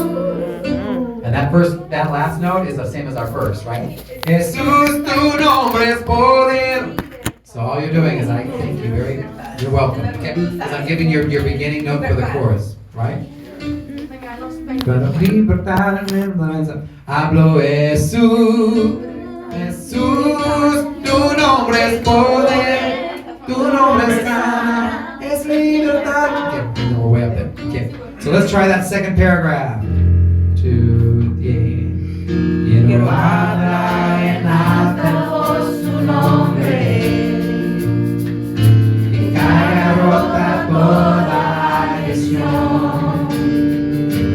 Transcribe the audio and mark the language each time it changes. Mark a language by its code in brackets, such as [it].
[en] And that last note is the same as our first, right? [es] Jesús, tu nombre es poder. [en] So all you're doing is you're welcome. Okay? Because I'm giving your beginning note for the chorus, right? [es] Para libertad en esperanza. Hablo Jesús. Jesús, tu nombre es poder, tu nombre es sana, es libertad. [en] Okay, no, we're way up there. Okay, so let's try that second paragraph. [es] Quiero hablar en alto su nombre, que caiga rota toda adicción.